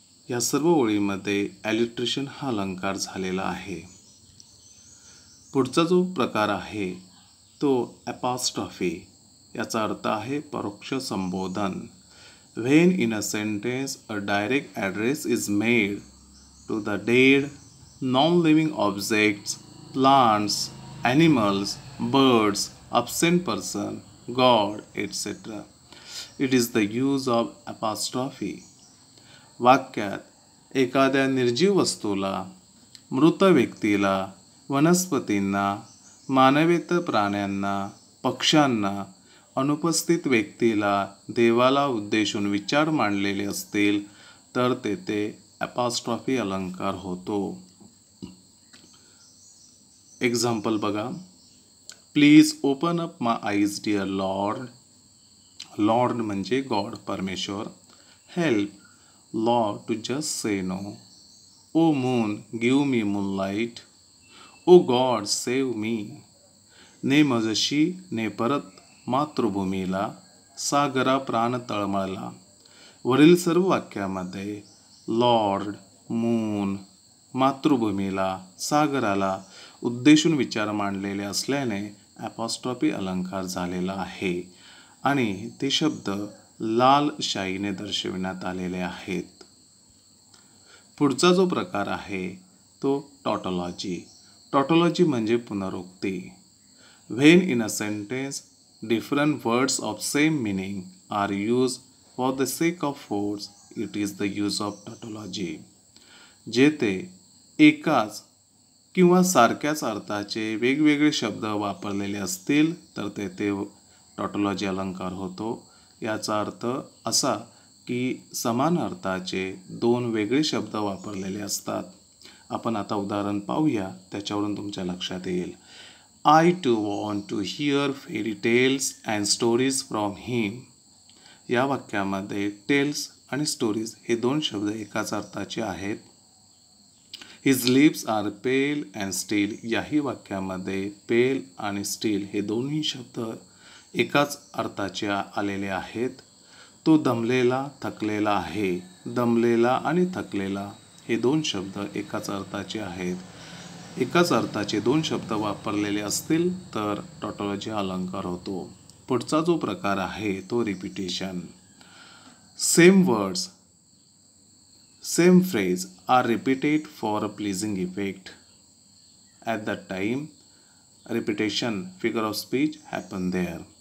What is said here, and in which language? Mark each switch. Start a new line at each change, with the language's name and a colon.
Marathi: या सर्व ओळीमध्ये alliteration हा अलंकार झालेला आहे. पुढचा जो प्रकार आहे तो apostrophe. याचा अर्थ आहे परोक्ष संबोधन.
English: When in a sentence a direct address is made to the dead, non-living objects, plants, animals, birds, absent person, God, etc. It is the use of apostrophe.
Marathi: वाक्यात एखाद्या निर्जीव वस्तूला, मृत व्यक्तीला, वनस्पतींना, मानवेतर प्राण्यांना, पक्ष्यांना, अनुपस्थित व्यक्तीला, देवाला उद्देशून विचार मांडलेले असतील तर तेथे ॲपॉस्ट्रॉफी अलंकार होतो.
English: example
Marathi: बघा,
English: Please open up my eyes dear lord.
Marathi: Lord म्हणजे गॉड, परमेश्वर.
English: Help lord to just say no. O moon give me moonlight. O god save me.
Marathi: ने मजशी ने परत मातृभूमीला, सागरा प्राण तळमळला. वरील सर्व वाक्यामध्ये लॉर्ड, मून, मातृभूमीला, सागराला उद्देशून विचार मांडलेले असल्याने ॲपॉस्ट्रॉफी अलंकार झालेला आहे आणि ते शब्द लाल शाईने दर्शविण्यात आलेले आहेत. पुढचा जो प्रकार आहे तो टॉटॉलॉजी. टॉटॉलॉजी म्हणजे पुनरुक्ती.
English: When in a sentence different words of same meaning are used for the sake of words, it is the use of tautology.
Marathi: जेथे एकाच किंवा सारख्याच अर्थाचे वेगवेगळे शब्द वापरलेले असतील तर तेथे टॉटॉलॉजी अलंकार होतो. याचा अर्थ असा की समान अर्थाचे 2 वेगळे शब्द वापरलेले असतात. आपण आता उदाहरण पाहूया, त्याच्यावरून तुमच्या लक्षात येईल.
English: I too want to hear fairy tales and stories from him.
Marathi: या वाक्यामध्ये टेल्स आणि स्टोरीज हे 2 शब्द एकाच अर्थाचे आहेत.
English: His lips are pale and still.
Marathi: याही वाक्यामध्ये पेल आणि स्टील हे दोन्ही शब्द एकाच अर्थाचे आलेले आहेत. तो दमलेला थकलेला आहे. दमलेला आणि थकलेला हे दोन शब्द एकाच अर्थाचे आहेत. एकाच अर्थाचे दोन शब्द वापरलेले असतील तर टॉटॉलॉजी अलंकार होतो. पुढचा जो प्रकार आहे तो repetition.
English: Same words, same phrase are repeated for a pleasing effect. At that time, repetition, figure of speech happen there.